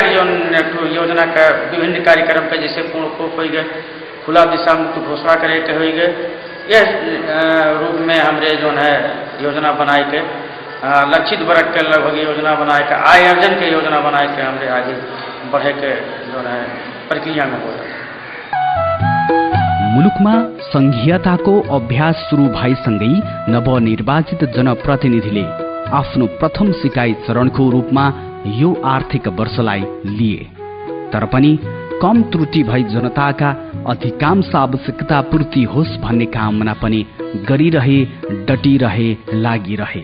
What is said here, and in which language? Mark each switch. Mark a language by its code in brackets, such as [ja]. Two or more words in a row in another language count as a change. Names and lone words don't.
[bho] जो योजना का विभिन्न कार्यक्रम पे जैसे पूर्णकोप हो गए, खुला दिशा मुक्त घोषणा करे के हो गए, यह रूप में हमरे जो है योजना बनाए के लक्षित वर्ग के लगभग योजना बनाए के आय अर्जन के योजना बनाए के हमरे आगे बढ़े के जो है प्रक्रिया में हो रहा है। [ne] मुलुकमा संघीयताको अभ्यास सुरु भएसँगै नवनिर्वाचित जनप्रतिनिधिले आफ्नो प्रथम सिकाइ चरणको रूपमा यो आर्थिक वर्षलाई लिए। तर पनि कम त्रुटि भई जनताका अधिकांश आवश्यकता पूर्ति होस् भन्ने कामना पनि गरिरहे, डटिरहे, लागिरहे।